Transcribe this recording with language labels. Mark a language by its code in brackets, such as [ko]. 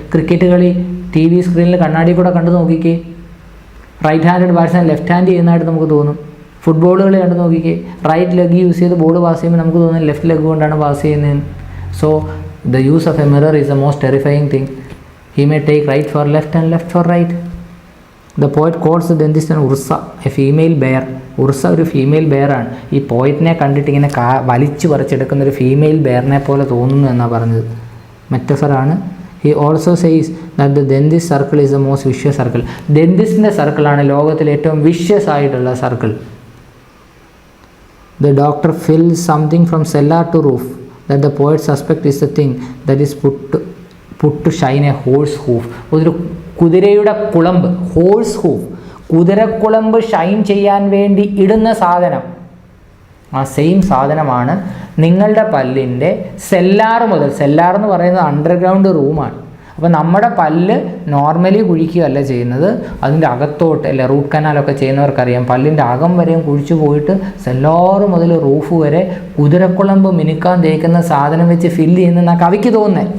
[ml] Cricket കളി TV സ്ക്രീനിൽ കണ്ണാടി കൂടെ കണ്ടു നോക്കിക്കേ, right handed batsman left hand ചെയ്യുന്നതായിട്ട് നമുക്ക് തോന്നും. ഫുട്ബോൾ കളി കണ്ടു നോക്കിക്കേ, റൈറ്റ് ലെഗ് യൂസ് ചെയ്ത് ബോൾ പാസ് ചെയ്യുമ്പോൾ നമുക്ക് തോന്നും ലെഫ്റ്റ് ലെഗ് കൊണ്ടാണ് പാസ് ചെയ്യുന്നതെന്ന്. [en] So the use of a mirror is the most terrifying thing. He may take right for left and left for right. The poet calls the dentist an Ursa, a female bear. [ml] Ursa ഒരു female ബെയറാണ്. ഈ പോയിറ്റിനെ കണ്ടിട്ട് ഇങ്ങനെ വലിച്ചു പറിച്ചെടുക്കുന്ന ഒരു female ബെയറിനെ പോലെ തോന്നുന്നു എന്നാണ് പറഞ്ഞത്. മെറ്റഫറാണ്. [en] He also says that the dentist circle is the most vicious circle. [ml] ഡെന്റിസ്റ്റിൻ്റെ സർക്കിളാണ് ലോകത്തിലെ ഏറ്റവും വിഷ്യസ് ആയിട്ടുള്ള circle. [en] The doctor fills something from cellar to roof that the poet suspect is the thing that is put to shine a horse hoof. [ml] ഒരു കുതിരയുടെ കുളമ്പ്, horse hoof, കുതിരക്കുളമ്പ് Shine ചെയ്യാൻ വേണ്ടി ഇടുന്ന സാധനം, ആ സെയിം സാധനമാണ് നിങ്ങളുടെ പല്ലിൻ്റെ സെല്ലാർ മുതൽ, സെല്ലാർ എന്ന് പറയുന്നത് അണ്ടർഗ്രൗണ്ട് റൂമാണ്. അപ്പോൾ നമ്മുടെ പല്ല് നോർമലി കുഴിക്കുകയല്ല ചെയ്യുന്നത്, അതിൻ്റെ അകത്തോട്ട് അല്ലെ റൂട്ട് കനാലൊക്കെ ചെയ്യുന്നവർക്കറിയാം, പല്ലിൻ്റെ അകം വരെയും കുഴിച്ചു പോയിട്ട് സെല്ലാറ് മുതൽ റൂഫ് വരെ കുതിരക്കുളമ്പ് മിനുക്കാൻ തേക്കുന്ന സാധനം വെച്ച് ഫില്ല് ചെയ്യുന്നതെന്നാണ് കവിക്ക് തോന്നുന്നത്.